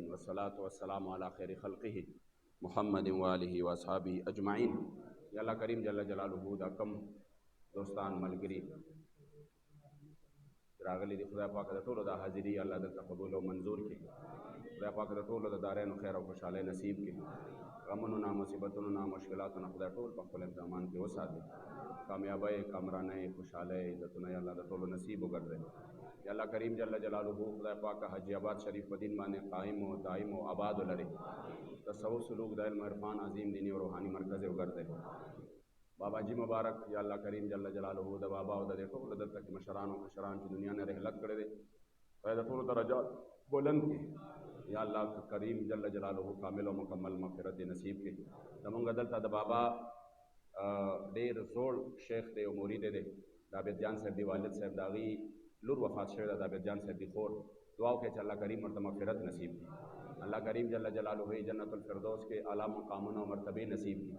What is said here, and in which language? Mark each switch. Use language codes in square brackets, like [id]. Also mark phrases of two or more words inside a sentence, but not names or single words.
[ar] والصلاۃ والسلام علی خیر خلقہ محمد وآلہ واصحابہ اجمعین. یا اللہ کریم جل جلالہ [ps] دا کم دوستان ملګری راغلی دی خدای پاک د ټولو دا حاضری الله دلته قبول او منظور کړي. خدای پاک د ټولو د دارین خیر او خوشحالی نصیب کړي. غمونو نه مصیبتونو نه مشکلاتو نه خدای ټول په خپل امتحان کې وساتي. کامیابی کامرانۍ خوشحالی عزتونه یا الله د ټولو نصیب وګرځي. [ar] یا اللہ کریم جل جلالہ [ps] خدای پاک حاجی آباد شریف په دین باندې قائم و دائم و آباد ولري. تصوف سلوک د علم عرفان عظیم دینی او روحانی مرکز وګرځي. بابا جی مبارک [ar] یا اللہ کریم جل جلالہ [ps] د بابا او د ټولو دلته کې مشران او کشران چې دنیا نه رحلت کړی دی خدای د ټولو درجات بلند کړي. [ar] یا اللہ کریم جل جلالہ [ps] کامل او مکمل مغفرت نصیب کړي. زمونږ دلته د بابا ډېر زوړ شیخ دی او مرید دی د عابد جان صاحب دی والد صاحب د هغې لور وفات شوی ده د عابد جان صاحب دی خور. دعا وکړئ چې الله کریم ورته مغفرت نصیب کړي. الله کریم [ar] جل جلالہ جنت الفردوس [ps] کې اعلیٰ مقامونه او مرتبې نصیب کړي.